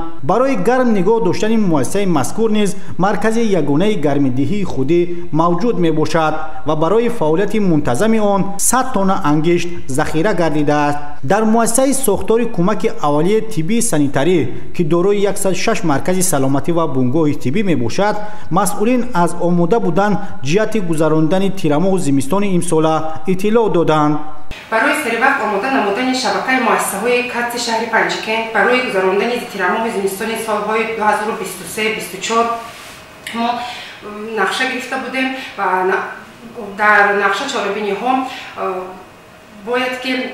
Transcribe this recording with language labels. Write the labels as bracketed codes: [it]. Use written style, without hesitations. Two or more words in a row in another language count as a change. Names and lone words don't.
[fa] برای گرم نگاه داشتن مؤسسه مذکور نیز مرکز یگانه گرمایدهی خودی موجود میباشد و برای فعالیت منتظم آن 100 تانه انگشت ذخیره گردیده است. در مؤسسه ساختار کمک اولیه طبی سانیتری که دارای 106 مرکز سلامتی و بنگاه طبی میباشد، مسئولین از آماده [tg] омода буданд ҷиҳати гузарондани тирамоҳу зимистони имсола иттилоъ доданд. барои саривақт омода намудани шабакаи муассисаҳои кадси шаҳри Панҷакент барои гузарондани тирамоҳи зимистони солҳои 2023-24 мо нақша гирифта будем ва дар нақша чорабиниҳо бояд ки